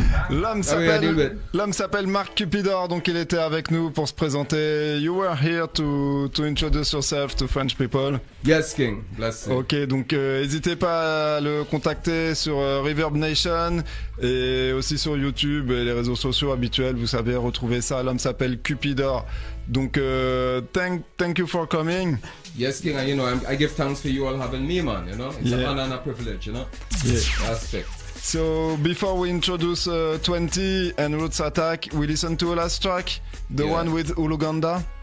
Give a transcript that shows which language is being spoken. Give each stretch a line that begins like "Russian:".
French: L'homme s'appelle Mark Cupidor, donc il était avec nous pour se présenter.
English: You were here to introduce yourself to French people. Yes, King. Bless you.
French: Ok, donc n'hésitez pas à le contacter sur Reverb Nation et aussi sur YouTube et les réseaux sociaux habituels. Vous savez retrouver ça. L'homme s'appelle Cupidor.
English: Donc thank you for coming. Yes, King. And you know, I give thanks for you all having me, man. You know, it's an honor and a privilege. You know. Yeah. Respect. So before we introduce 20 and Roots Attack, we listen to a last track, the one with Uluganda.